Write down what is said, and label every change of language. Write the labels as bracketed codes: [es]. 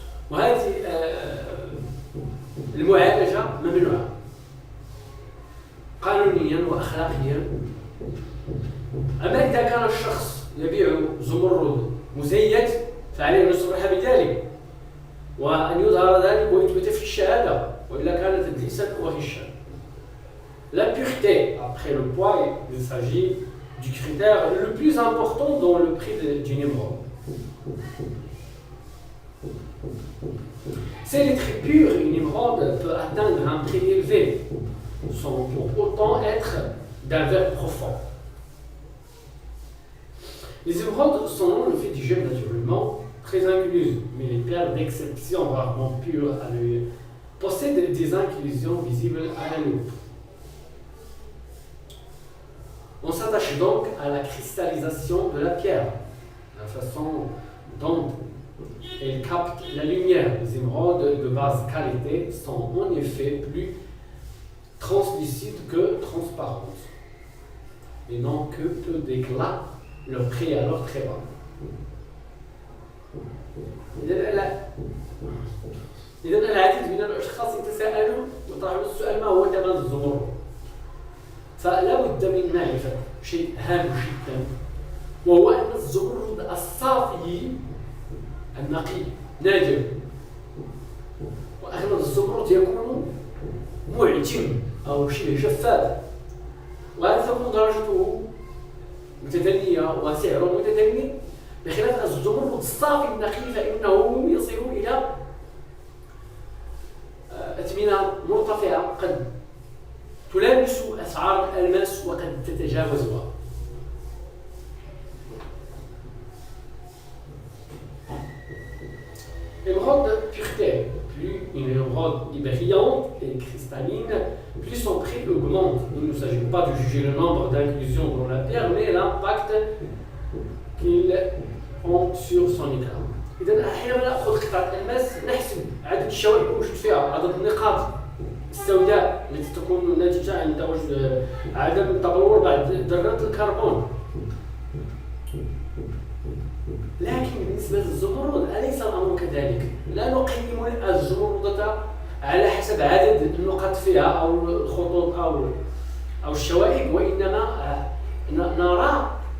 [ar] وهذه المعالجة ممنوعة قانونيا وأخلاقيا. أما إذا كان الشخص يبيع زمرد مزيت فعليه أن يصرح بذلك وأن يظهر ذلك ويثبت في الشهادة، وإلا كانت تدليسا وغشا. [fr] La pureté, après le poids, il s'agit du critère le plus important dans le prix d'une émeraude. Si elle est très pure, une émeraude peut atteindre un prix élevé, sans pour autant être d'un verre profond. Les émeraudes sont le fait du gemme naturellement très incluses, mais les perles d'exception rarement pures à l'œil possèdent des inclusions visibles à la loupe. On s'attache donc à la cristallisation de la pierre, la façon dont elle capte la lumière. Les émeraudes de basse qualité sont en effet plus translucides que transparentes et n'ont que peu d'éclat, leur prix est alors très bas. [ar] إذا العديد من الأشخاص يتساءلون ويطرحون السؤال ما هو ثمن الزمرد؟ فلا بد من معرفة شيء هام جدا، وهو أن الزمرد الصافي النقي نادر، وأغلب الزمرد يكون معجم أو شبه شفاف، وهذا تكون درجته متدنية وسعره متدني، بخلاف الزمرد الصافي النقي فإنه يصل إلى أثمنة مرتفعة قد تلامس أسعار الألماس وقد تتجاوزها. [fr] L'émeraude pureté, plus une émeraude est brillante et cristalline, plus son prix augmente. Il ne s'agit pas de juger le nombre d'inclusions dans la pierre, mais l'impact qu'ils ont sur son éclat. [ar] إذا حينما نأخذ قطعة الماس نحسب عدد الشوائب الموجود فيها، عدد النقاط السوداء التي تكون ناتجة عن تواجد عدم تبلور بعض ذرات الكربون. لكن بالنسبة للزمرد أليس الأمر كذلك؟ لا نقيم الزمردة على حسب عدد النقاط فيها أو الخطوط أو الشوائب، وإنما نرى